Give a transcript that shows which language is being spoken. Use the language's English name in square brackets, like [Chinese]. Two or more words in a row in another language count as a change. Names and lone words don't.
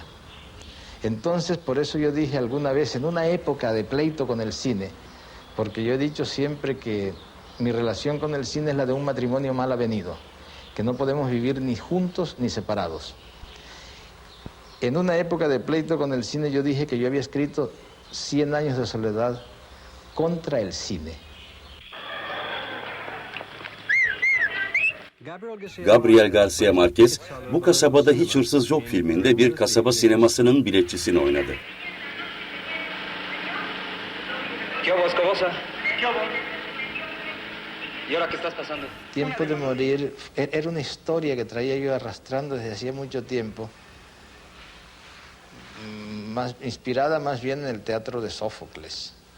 [Spanish] Entonces, por eso yo dije alguna vez, en una época de pleito con el cine, porque yo he dicho siempre que mi relación con el cine es la de un matrimonio mal avenido, que no podemos vivir ni juntos ni separados. En una época de pleito con el cine yo dije que yo había escrito 100 años de soledad contra el cine. [Turkish] Gabriel García Márquez, Bu Kasabada Hiç Hırsız Yok filminde bir kasaba sinemasının biletçisini oynadı. [Spanish] ¿Qué hubo, Escobosa? ¿Qué hubo? ¿Y ahora qué estás pasando? Tiempo de morir era una historia que traía yo arrastrando desde hacía mucho tiempo, inspirada más bien en el teatro de Sófocles.